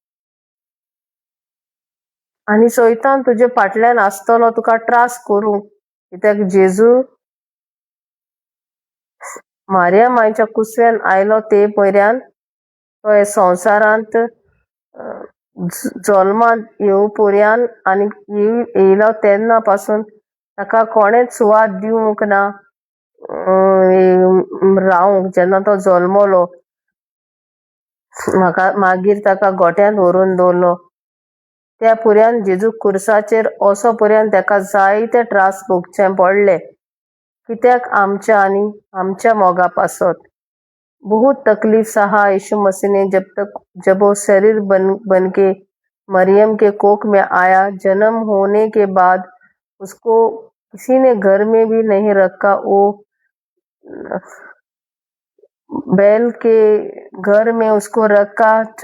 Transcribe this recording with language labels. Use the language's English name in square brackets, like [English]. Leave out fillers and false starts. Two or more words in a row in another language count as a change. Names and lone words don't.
[Konkani] आनी सैतान तुजे फाटल्यान आसतलो तुका त्रास करूंक, कित्याक जेजू मारिया मांयच्या कुसव्यान आयलो ते पर्यान तो हे संवसारांत जल्मांत येवं पर्यान आनी येयलो तेन्ना पासून ताका कोणेच सुवात दिवंक ना रावंक. जेन्ना तो जल्मलो मागीर ताका गोट्यान व्हरून दवरलो, त्या पर्यान जेजू खुर्साचेर असो पर्यान ताका जायते त्रास भोगचे पडले, कित्याक आमच्या आनी आमच्या मोगा पासत. [Hindi] बहुत तकलीफ सहा यीशु मसीह ने जब वो शरीर बन के मरियम के कोख में आया. जन्म होने के बाद उसको किसी ने घर में भी नहीं रखा, वो बैल के घर में उसको रखा.